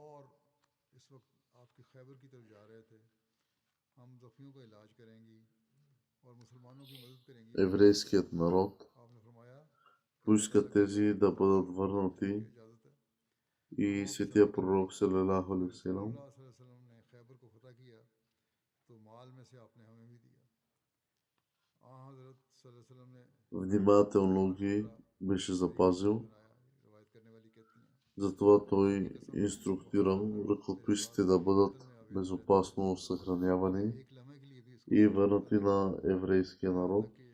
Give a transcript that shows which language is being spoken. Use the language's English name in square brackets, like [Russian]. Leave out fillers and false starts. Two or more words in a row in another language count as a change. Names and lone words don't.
[Bulgarian] Еврейският народ поиска тези да бъдат върнати и светия пророк [Arabic] صلى الله عليه وسلم [Bulgarian] внимателно ги беше запазил. Затова той инструктирал ръкописите да бъдат безопасно съхранявани и върнати на еврейския народ.